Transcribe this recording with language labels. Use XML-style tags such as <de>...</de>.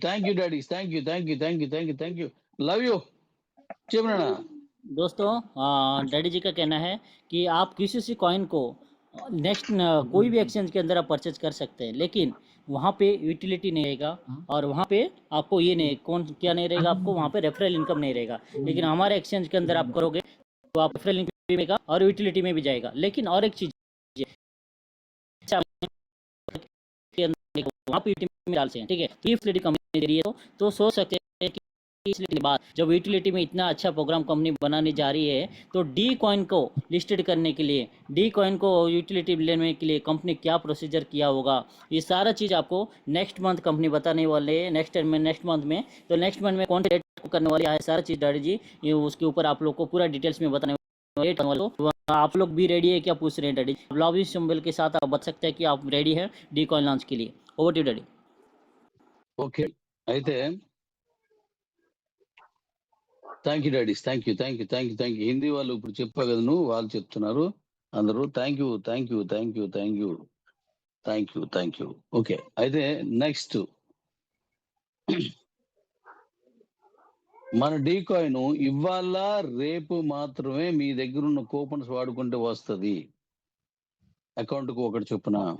<en>Thank you daddy, thank you, thank you, thank you, thank you, thank you, love you.</en> <te>చెప్పనా?</te> <hi>दोस्तों daddy जी का कहना है कि आप किसी सी कॉइन को नेक्स्ट कोई भी एक्सचेंज के अंदर आप परचेज कर सकते हैं, लेकिन वहाँ पे यूटिलिटी नहीं रहेगा और वहाँ पे आपको ये नहीं क्या नहीं रहेगा, आपको वहाँ पे रेफरल इनकम नहीं रहेगा। लेकिन हमारे एक्सचेंज के अंदर आप करोगे तो आप रेफरल इनकम भी मिलेगा और यूटिलिटी में भी जाएगा। लेकिन और एक चीज़ वहाँ पे यूटिलिटी में डाल सकते हैं, ठीक है। तो यूटिलिटी कंपनी दे रही है तो सोच सकते हैं कि इसलिए बाद जब यूटिलिटी में इतना अच्छा प्रोग्राम कंपनी बनाने जा रही है तो डी कॉइन को लिस्टेड करने के लिए, डी कॉइन को यूटिलिटी लेने के लिए कंपनी क्या प्रोसीजर किया होगा, ये सारा चीज़ आपको नेक्स्ट मंथ कंपनी बताने वाले है। नेक्स्ट मंथ में तो नेक्स्ट मंथ में कौन सी डेट करने वाली है, सारा चीज़ डैडी जी ये उसके ऊपर आप लोग को पूरा डिटेल्स में बताने वाले। तो आप लोग भी रेडी है क्या पूछ रहे हैं डैडी? लॉबी सिंबल के साथ आप बता सकते हैं कि आप रेडी है डी कॉइन लॉन्च के लिए।</hi> <en>Over to daddy. Okay, అయితే thank you daddies, thank you, thank you, thank you, thank you.</en> <te>Hindi వాళ్ళు ఇప్పుడు చెప్పా కదా నువ్వు, వాళ్ళు చెప్తున్నారు అందరూ.</te> <en>Thank you, thank you, thank you, thank you, thank you, thank you.</en> <te>Okay, అయితే నెక్స్ట్ మన డీ కాయిన్ ఇవాళ రేపు మాత్రమే మీ దగ్గర ఉన్న కూపన్స్ వాడుకుంటే వస్తుంది. అకౌంట్కు ఒకటి చొప్పున.</te>